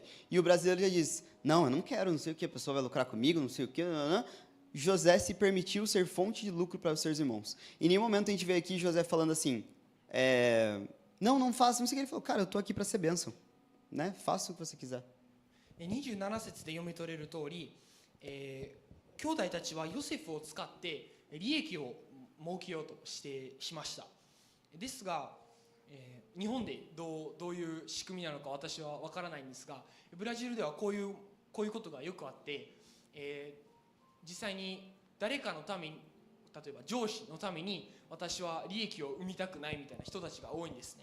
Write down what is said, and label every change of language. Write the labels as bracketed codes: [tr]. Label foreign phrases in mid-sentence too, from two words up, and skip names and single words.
[pt] E o brasileiro já diz, não, eu não quero, não sei o que, a pessoa vai lucrar comigo, não sei o que, José se permitiu ser fonte de lucro para os seus irmãos. Em nenhum momento a gente vê aqui José falando assim, não faça, não sei o que. Ele falou, cara, eu estou aqui para ser bênção, né? Faça o que você quiser. [ja] 27 節で読み取れる通り、兄弟たちはヨセフを使って利益を儲けようとしました。ですが、日本でどういう仕組みなのか私は分からないんですが、ブラジルではこういうことがよくあって、実際に誰かのために、例えば上司のために私は利益を生みたくないみたいな人たちが多いんですね。